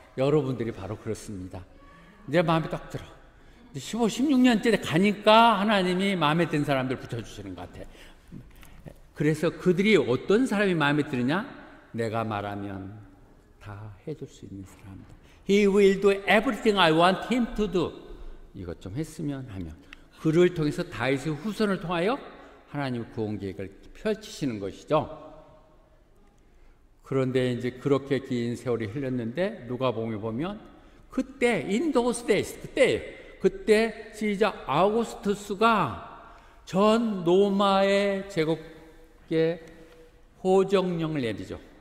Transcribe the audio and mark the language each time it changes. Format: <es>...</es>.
<ko>여러분들이 바로 그렇습니다. 내 마음에 딱 들어. 15, 16년째 가니까 하나님이 마음에 든 사람들 붙여주시는 것 같아. 그래서 그들이 어떤 사람이 마음에 드느냐? 내가 말하면 다 해줄 수 있는 사람들.</ko> <en>He will do everything I want him to do.</en> <ko>이것 좀 했으면 하면. 그를 통해서 다윗의 후손을 통하여 하나님의 구원 계획을 펼치시는 것이죠. 그런데 이제 그렇게 긴 세월이 흘렀는데 누가복음에 보면 그때</ko> <en>in those days,</en> <ko>그때 시작 아우구스투스가 전 로마의 제국에 호정령을 내리죠.</ko>